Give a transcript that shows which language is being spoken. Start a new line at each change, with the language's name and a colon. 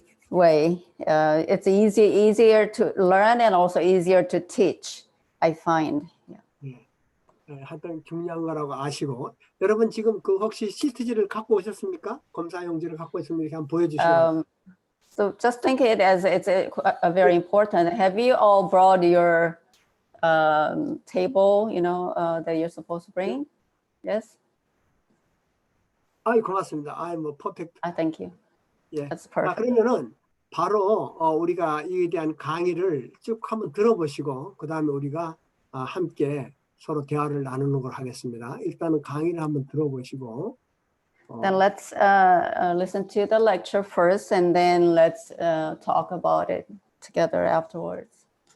English: Way. It's easier to learn and also easier to teach, I find.
Korean: 하여튼 중요한 거라고 아시고 여러분 지금 그 혹시 시트지를 갖고 오셨습니까? 검사용지를 갖고 있으면 이렇게 한번 보여주시면.
English: So just think it as it's a very important. Have you all brought your table, that you're supposed to bring? Yes?
Korean: 아이 고맙습니다.
English: I'm perfect. Thank you.
Korean: 예.
English: That's perfect.
Korean: 그러면은 바로 우리가 이에 대한 강의를 쭉 한번 들어보시고 그 다음에 우리가 함께 서로 대화를 나누는 걸 하겠습니다. 일단은 강의를 한번 들어보시고.
English: Then let's listen to the lecture first, and then let's talk about it together afterwards.